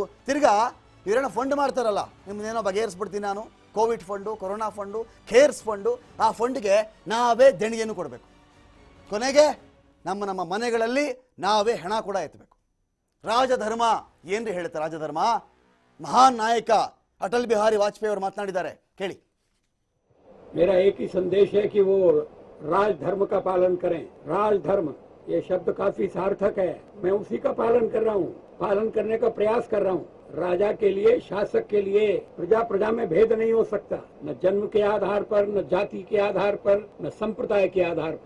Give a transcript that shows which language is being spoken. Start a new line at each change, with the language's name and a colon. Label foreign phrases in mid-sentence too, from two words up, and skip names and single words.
Kannada: ತಿರ್ಗಾ ಇವರೇನೋ ಫಂಡ್ ಮಾಡ್ತಾರಲ್ಲ, ನಿಮ್ಮನ್ನೇನೋ ಬಗೆಹರಿಸ್ಬಿಡ್ತೀನಿ ನಾನು, ಕೋವಿಡ್ ಫಂಡು, ಕೊರೋನಾ ಫಂಡು, ಕೇರ್ಸ್ ಫಂಡು, ಆ ಫಂಡ್ಗೆ ನಾವೇ ದೇಣಿಗೆಯನ್ನು ಕೊಡಬೇಕು. ಕೊನೆಗೆ ನಮ್ಮ ಮನೆಗಳಲ್ಲಿ ನಾವೇ ಹಣ ಕೂಡ ಎತ್ತಬೇಕು. ರಾಜಧರ್ಮ ಏನ್ರಿ ಹೇಳುತ್ತೆ? ರಾಜಧರ್ಮ ಮಹಾನ್ ನಾಯಕ ಅಟಲ್ ಬಿಹಾರಿ ವಾಜಪೇಯಿ ಅವರು ಮಾತನಾಡಿದ್ದಾರೆ, ಕೇಳಿ.
Hindi: मेरा एक ही संदेश है कि वो राजधर्म का पालन करें। राजधर्म ये शब्द काफी सार्थक है, मैं उसी का पालन कर रहा हूँ, पालन करने का प्रयास कर रहा हूँ। राजा के लिए, शासक के लिए प्रजा प्रजा में भेद नहीं हो सकता, न जन्म के आधार पर, न जाति के आधार पर, न संप्रदाय के आधार पर।